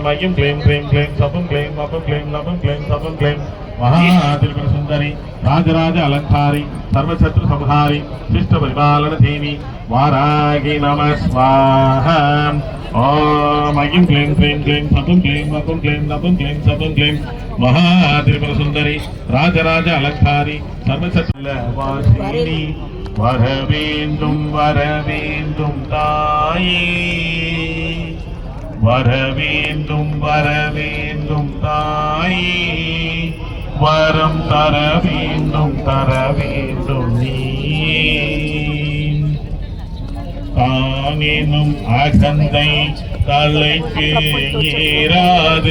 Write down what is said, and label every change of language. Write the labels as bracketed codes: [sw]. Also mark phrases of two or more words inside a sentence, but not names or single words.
[sa] ऐं क्लीं क्लीं क्लीं सपं क्लीं मपं क्लीं लपं क्लीं सपं क्लीं महात्रिपुर सुंदरी राजराज अलंकारी सर्वशत्रु संहारी शिष्ट परिपालन देवी वाराही नमः स्वाहा ओम ऐं क्लीं क्लीं क्लीं सपं क्लीं मपं क्लीं लपं क्लीं सपं क्लीं महात्रिपुर सुंदरी राजराज अलंकारी सर्वशत्रु वासिनी [ta] வரவேண்டும் வரவேண்டும் தாயே வரவேண்டும் வரவேண்டும் தாயே வரம் தர வேண்டும் நீயே தானேனும் அகந்தை தலைக்கு ஏறாது